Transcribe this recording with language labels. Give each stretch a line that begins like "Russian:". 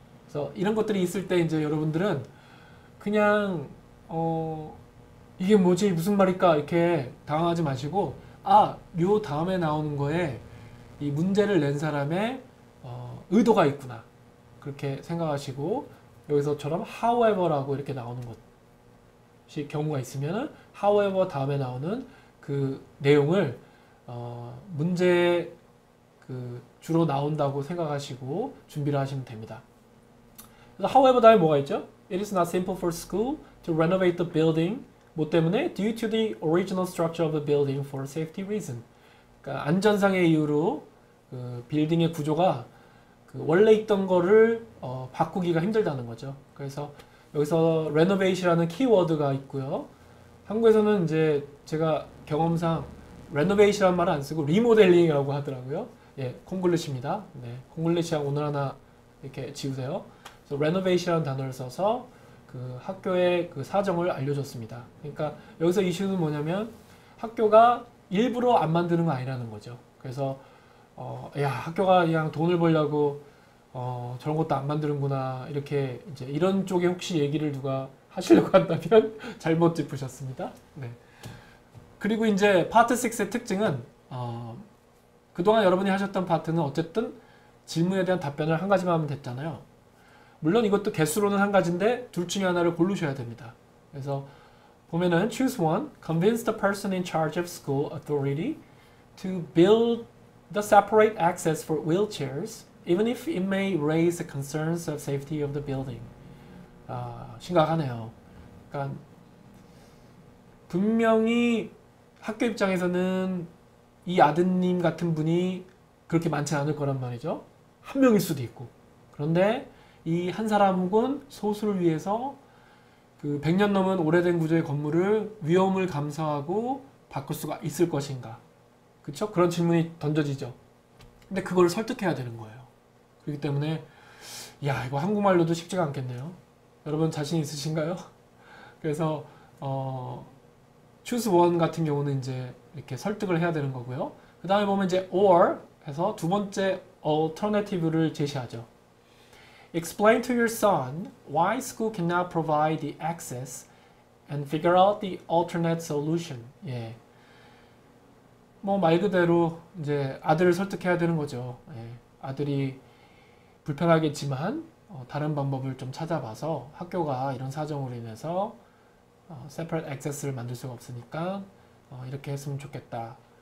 Korean: 그래서 이런 것들이 있을 때 이제 여러분들은 그냥 이게 뭐지 무슨 말일까 이렇게 당황하지 마시고 요 다음에 나오는 거에 이 문제를 낸 사람의 의도가 있구나 그렇게 생각하시고, 여기서처럼 however라고 이렇게 나오는 것이 경우가 있으면 however 다음에 나오는 그 내용을 문제에 그 주로 나온다고 생각하시고 준비를 하시면 됩니다. 그래서 however 다음에 뭐가 있죠?
English: It is not simple for school to renovate the building.
Korean: 뭐 때문에?
English: Due to the original structure of the building for safety reason.
Korean: 그러니까 안전상의 이유로 그 빌딩의 구조가 그 원래 있던 거를 바꾸기가 힘들다는 거죠. 그래서 여기서 renovate이라는 키워드가 있고요. 한국에서는 이제 제가 경험상 renovate이라는 말을 안 쓰고 리모델링이라고 하더라고요. 예, 콩글리시입니다. 네, 콩글리시랑 오늘 하나 이렇게 지우세요. 그래서 renovate이라는 단어를 써서 그 학교의 그 사정을 알려줬습니다. 그러니까 여기서 이슈는 뭐냐면 학교가 일부러 안 만드는 거 아니라는 거죠. 그래서 야, 학교가 그냥 돈을 벌려고 저런 것도 안 만드는구나 이렇게 이제 이런 쪽에 혹시 얘기를 누가 하시려고 한다면 잘못 짚으셨습니다. 네. 그리고 이제 파트 6의 특징은 그동안 여러분이 하셨던 파트는 어쨌든 질문에 대한 답변을 한 가지만 하면 됐잖아요. 물론 이것도 개수로는 한 가지인데 둘 중에 하나를 고르셔야 됩니다. 그래서 보면은
English: choose one, convince the person in charge of school authority to build the separate access for wheelchairs, even if it may raise the concerns of safety of the building.
Korean: 심각하네요. 그러니까 분명히 학교 입장에서는 이 아드님 같은 분이 그렇게 많지 않을 거란 말이죠. 한 명일 수도 있고. 그런데 이 한 사람 혹은 소수를 위해서 그 100년 넘은 오래된 구조의 건물을 위험을 감수하고 바꿀 수가 있을 것인가. 그쵸? 그런 질문이 던져지죠. 근데 그걸 설득해야 되는 거예요. 그렇기 때문에 야, 이거 한국말로도 쉽지가 않겠네요. 여러분 자신 있으신가요? 그래서
English: choose one
Korean: 같은 경우는 이제 이렇게 설득을 해야 되는 거고요. 그 다음에 보면 이제 or 해서 두 번째 alternative를 제시하죠.
English: Explain to your son why school cannot provide the access and figure out the alternate solution.
Korean: 예. 뭐 말 그대로 이제 아들을 설득해야 되는 거죠. 예. 아들이 불편하겠지만 다른 방법을 좀 찾아봐서 학교가 이런 사정으로 인해서
English: separate access
Korean: 를 만들 수가 없으니까 이렇게 했으면 좋겠다.